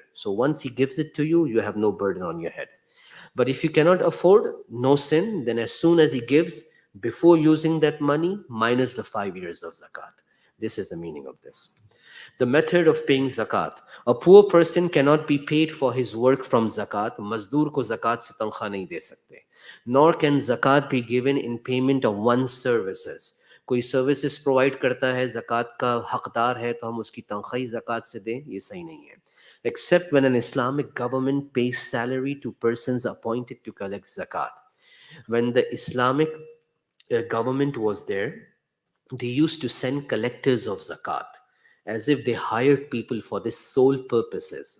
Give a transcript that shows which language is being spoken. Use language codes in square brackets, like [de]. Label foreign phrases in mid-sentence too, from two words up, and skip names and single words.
[en] So once he gives it to you, you have no burden on your head. But if you cannot afford, no sin, then as soon as he gives, before using that money, minus the 5 years of zakat. This is the meaning of this. The method of paying zakat. A poor person cannot be paid for his work from zakat. [hi] मज़दूर को ज़कात से तनख्वाह नहीं दे सकते. [en] Nor can zakat be given in payment of one's services. [hi] कोई [en] services provide [hi] करता है, ज़कात का हकदार है, तो हम उसकी तनख्वाही ज़कात से दें, ये सही नहीं है. [en] Except when an Islamic government pays salary to persons appointed to collect zakat. When the Islamic government was there, they used to send collectors of zakat as if they hired people for this sole purposes.